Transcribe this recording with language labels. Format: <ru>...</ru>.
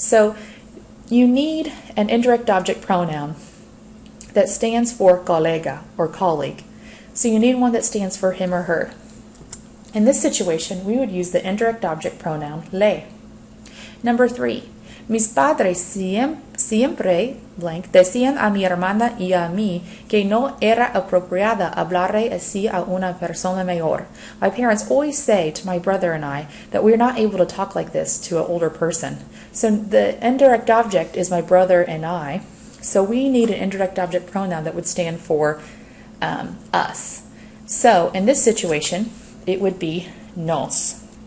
<en>So, you need an indirect object pronoun that stands for colega or colleague. So you need one that stands for him or her. In this situation, we would use the indirect object pronoun le. Number 3,</en> <es>mis padres siempre blank decían a mi hermana y a mí que no era apropiada hablarle así a una persona mayor.</es> <en>My parents always say to my brother and I that we're not able to talk like this to an older person. So the indirect object is my brother and I. So we need an indirect object pronoun that would stand for us. So in this situation, it would be nos.</en>